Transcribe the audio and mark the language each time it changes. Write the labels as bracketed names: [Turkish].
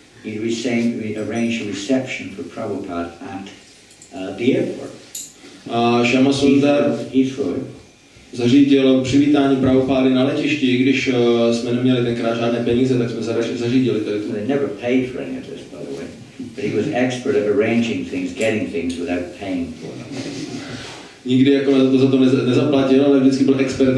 [English] He arranged a reception for Prabhupada at the airport. [Czech] A Shyam Sundar zařídil přivítání Prabhupády na letišti, i když jsme neměli tenkrát žádné peníze, tak jsme zařídili tady tu. [English] They never paid for any of this, by the way. But he was expert at arranging things, getting things without paying for them. [Czech] Nikdy jako za to nezaplatil, ale vždycky byl expert,